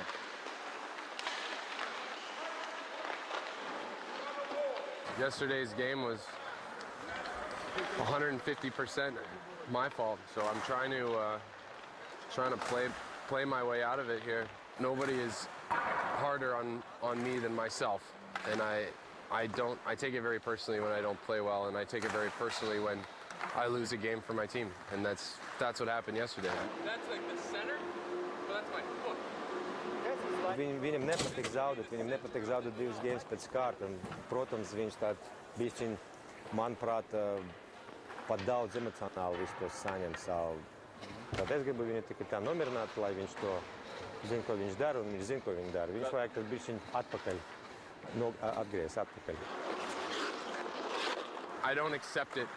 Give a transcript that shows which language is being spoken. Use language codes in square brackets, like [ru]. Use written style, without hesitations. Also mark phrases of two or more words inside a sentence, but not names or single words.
[en] Yesterday's game was 150% my fault, so I'm trying to play my way out of it here. Nobody is harder on me than myself, and I take it very personally when I don't play well, and I take it very personally when I lose a game for my team, and that's what happened yesterday. That's like the center, but that's my foot. [lv] Viņam nepatīk zaudēt 2 games pēc kārtas. Protams, viņš bišķiņ, manuprāt, pat daudz emocionāli visu to saņem savu. Tad es gribu viņu tikai tā nomierināt, lai viņš to zina, ko viņš dara, un viņš zina, ko viņš dara. Viņš vajag tad bišķiņ atpakaļ, atgriez atpakaļ. [en] I don't accept it.